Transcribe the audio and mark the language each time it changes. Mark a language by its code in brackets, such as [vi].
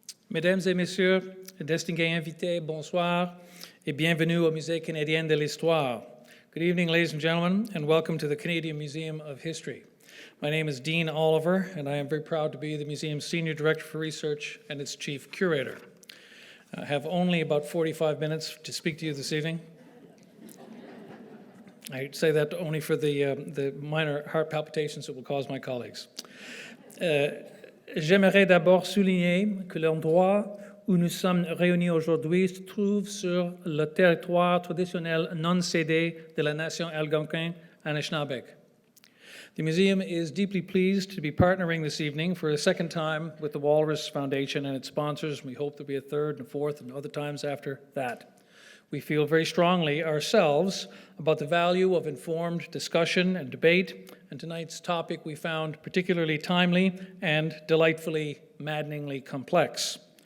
[fr] Mesdames et messieurs, distingués invités, bonsoir et bienvenue au Musée canadien de l'Histoire. [en] Good evening, ladies and gentlemen, and welcome to the Canadian Museum of History. My name is Dean Oliver, and I am very proud to be the museum's Senior Director for Research and its Chief Curator. I have only about 45 minutes to speak to you this evening. I say that only for the minor heart palpitations it will cause my colleagues. [fr] J'aimerais d'abord souligner que l'endroit où nous sommes réunis aujourd'hui se trouve sur le territoire traditionnel non cédé de la nation algonquin Anishinaabe. [en] The museum is deeply pleased to be partnering this evening for a second time with the Walrus Foundation and its sponsors. We hope there'll be a third and a fourth and other times after that. We feel very strongly ourselves about the value of informed discussion and debate, and tonight's topic we found particularly timely and delightfully, maddeningly complex.